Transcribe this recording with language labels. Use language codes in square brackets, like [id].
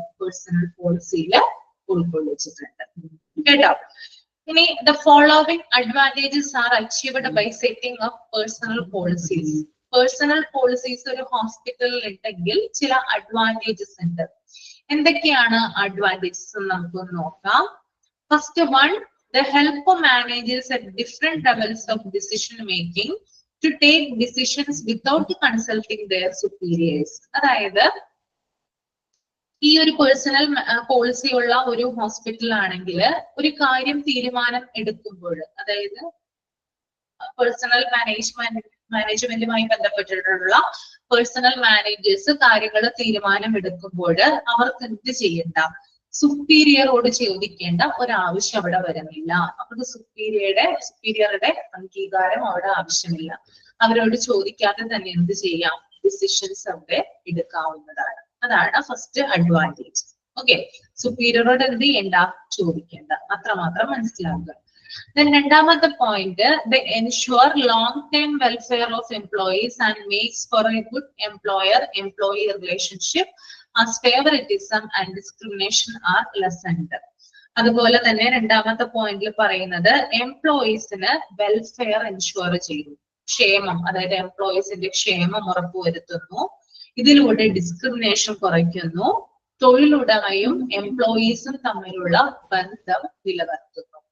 [ml] Personal പോളിസിയിൽ ഉൾക്കൊള്ളിച്ചിട്ടുണ്ട് കേട്ടോ. ഇനി [en] The following advantages are achieved by setting of personal policies. [ml] Personal policies ഒരു ഹോസ്പിറ്റലിൽ ഉണ്ടെങ്കിൽ ചില അഡ്വാൻറ്റേജസ് ഉണ്ട്. എന്തൊക്കെയാണ് അഡ്വാൻറ്റേജസ് നമുക്കൊന്ന് നോക്കാം. [en] First one, they help managers at different levels of decision making to take decisions without consulting their superiors. [ml] അതായത് ഈ ഒരു പേഴ്സണൽ പോളിസി ഉള്ള ഒരു ഹോസ്പിറ്റൽ ആണെങ്കിൽ ഒരു കാര്യം തീരുമാനം എടുക്കുമ്പോൾ, അതായത് പേഴ്സണൽ മാനേജ്മെന്റുമായി ബന്ധപ്പെട്ടിട്ടുള്ള പേഴ്സണൽ മാനേജേഴ്സ് കാര്യങ്ങൾ തീരുമാനം എടുക്കുമ്പോൾ അവർക്ക് എന്ത് ചെയ്യണ്ട? സുപ്പീരിയറോട് ചോദിക്കേണ്ട ഒരാവശ്യം അവിടെ വരുന്നില്ല. അവർക്ക് സുപ്പീരിയറുടെ അംഗീകാരം അവിടെ ആവശ്യമില്ല. അവരോട് ചോദിക്കാതെ തന്നെ എന്ത് ചെയ്യാം? ഡിസിഷൻസ് അവിടെ എടുക്കാവുന്നതാണ്. അതാണ് ഫസ്റ്റ് അഡ്വാൻറ്റേജ്. ഓക്കെ, സുപ്പീരിയറോട് എന്ത് ചെയ്യണ്ട? ചോദിക്കേണ്ട. അത്രമാത്രം മനസ്സിലാക്കുക. [en] Then [ml] രണ്ടാമത്തെ [en] point, they ensure long-term welfare of employees and makes for a good employer-employee relationship as favoritism and discrimination are lessened. [ml] അതുപോലെ തന്നെ രണ്ടാമത്തെ പോയിന്റിൽ പറയുന്നത് എംപ്ലോയീസിന് വെൽഫെയർ എൻഷുർ ചെയ്തു, ക്ഷേമം, അതായത് എംപ്ലോയീസിന്റെ ക്ഷേമം ഉറപ്പുവരുത്തുന്നു. ഇതിലൂടെ ഡിസ്ക്രിമിനേഷൻ കുറയ്ക്കുന്നു. തൊഴിലുടമയും എംപ്ലോയീസും തമ്മിലുള്ള ബന്ധം നിലനിർത്തുന്നു.